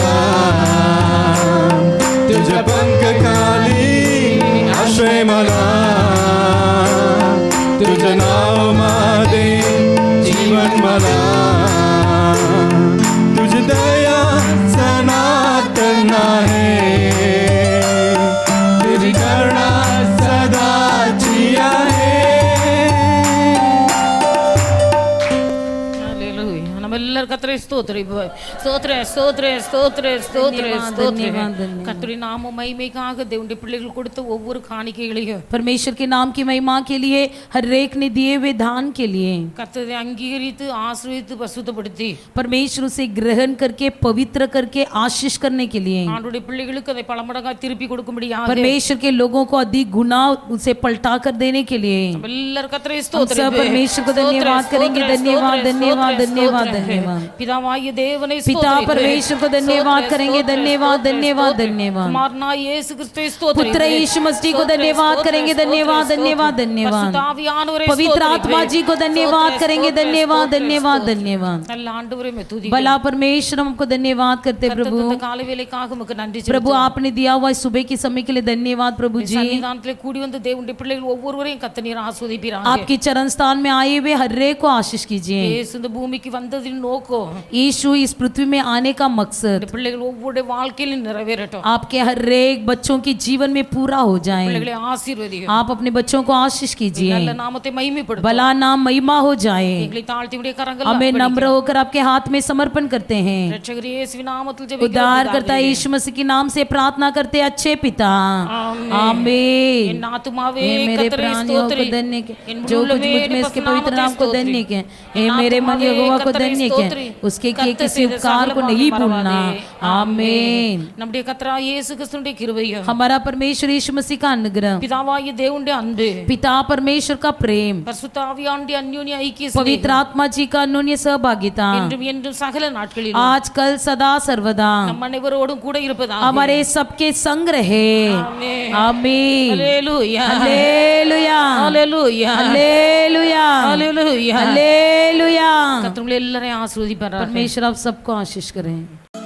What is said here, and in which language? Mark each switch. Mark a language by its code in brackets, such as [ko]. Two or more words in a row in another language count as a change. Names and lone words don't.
[mr] तुझ्या पंख खाली आश्रय मला, तुझं नाव माझे जीवन मला, तुझी दया सनातन आहे, तुझी करुणा सदाची आहे. [ta] ஹalleluya. நம்ம எல்லாரும் கர்த்தரை ஸ்தோத்திரிப்போம். ஸ்தோத்திர ஸ்தோத்திர ஸ்தோத்திர ஸ்தோத்திர ஸ்தோத்திர. கர்த்தருடைய நாம மகிமைக்காக தேவனுடைய பிள்ளைகள் கொடுத்த ஒவ்வொரு காணிக்கைகளையும் [hi] परमेश्वर के नाम की महिमा के लिए हर एक ने दिए हुए दान के लिए [ta] கர்த்தரை அங்கீகரித்து ஆசீர்வதித்து பரிசுத்தப்படுத்தி [hi] परमेश्वर उसे ग्रहण करके पवित्र करके आशीष करने के लिए [ta] ஆண்டவருடைய பிள்ளைகளுக்கு அதை பல மடங்கா திருப்பி கொடுக்கும்படியாக [hi] परमेश्वर के लोगों को अधिक गुना उसे पलटा कर देने के लिए [ta] நம்ம எல்லாரும் கர்த்தரை [hi] हम सब [ta] ஸ்தோத்திரிப்போம். [hi] परमेश्वर को धन्यवाद करेंगे, धन्यवाद धन्यवाद धन्यवाद धन्यवाद। [ta] பிதாவாகிய தேவனை [hi] पिता परमेश्वर को धन्यवाद करेंगे, धन्यवाद धन्यवाद धन्यवाद। [ta] குமாரனாகிய இயேசு கிறிஸ்துவை ஸ்தோத்திரிப்போம். [hi] पुत्र यीशु मसीह को धन्यवाद करेंगे, धन्यवाद धन्यवाद धन्यवाद। [ta] பரிசுத்த ஆவியானவரை [hi] पवित्र आत्मा जी को धन्यवाद करेंगे, धन्यवाद धन्यवाद धन्यवाद। [ta] நல்ல ஆண்டவரே மே துதி [hi] भला परमेश्वर हमको धन्यवाद करते प्रभु। [ta] காலை வேளைக்காக உமக்கு நன்றி [hi] प्रभु आपने दिया हुआ सुबह के समय के लिए धन्यवाद प्रभु जी। [ta] சன்னிதானத்திலே கூடி வந்து தேவனுடைய பிள்ளைகள் ஒவ்வொருவரையும் கர்த்தர் நீர் ஆசீர்வதிப்பீராக. [hi] आपके चरण स्थान में आए हुए हर एक को आशीष कीजिए। [ta] இயேசு இந்த பூமிக்கு வந்ததின் நோக்கம் [hi] यीशु इस पृथ्वी में आने का मकसद [ta] இந்த பிள்ளைகள் ஒவ்வொருடைய வாழ்க்கையிலும் நிறைவேறட்டும். [hi] आपके हर एक बच्चों के जीवन में पूरा हो जाए। [ta] பிள்ளைகளை ஆசீர்வதியும். [hi] आप अपने बच्चों को आशीष कीजिए, [ta] நல்ல நாமத்தை மகிமைப்படுத்தும். [hi] भला नाम महिमा हो जाए। [ta] எங்களை தாழ்த்தி உடைய கரங்கள் [hi] हमें नम्र होकर आपके हाथ में समर्पण करते हैं। [ta] இரட்சகர் இயேசுவின் நாமத்தில் ஜெபிக்கிறோம். [hi] उद्धार करता यीशु मसीह के नाम से प्रार्थना करते अच्छे पिता, आमीन। [ta] என் ஆத்துமாவே [hi] हे मेरे [ta] கர்த்தரை [hi] प्राणियों को [ta] ஸ்தோத்திரி. [hi] धन्य के [ta] என் [hi] जो [ta] முழு [hi] कुछ मुझ में इसके पवित्र नाम को धन्य के, हे मेरे मन यहोवा को धन्य के, उसके किए किसी उपकार को नहीं भूलना, आमीन। [ta] நம்முடைய கர்த்தராகிய இயேசு கிறிஸ்துவின் கிருபையும் [hi] हमारा परमेश्वर यीशु मसीह का अनुग्रह, [ta] பிதாவாகிய தேவனுடைய அன்பு [hi] पिता परमेश्वर का प्रेम, [ta] பரிசுத்த ஆவியானவருடைய அந்யோன்ய ஐக்கிய [hi] पवित्र आत्मा जी का अन्योन्य सहभागिता [ta] என்றும் என்றும் सகல नाட்களிலும் [hi] आज कल सदा सर्वदा [ta] நம் அனைவரோடும் கூட இருப்பதாக [hi] हमारे सबके संग रहे, आमीन। [ta] ஹalleluya [hi] हालेलुया [ta] ஹalleluya [hi] हालेलुया [ta] ஹalleluya [hi] हालेलुया। [ta] கர்த்தர் உங்களை எல்லாரையும் ஆசீர்வதிப்பாராக. [hi] परमेश्वर आप सबको आशीष करें।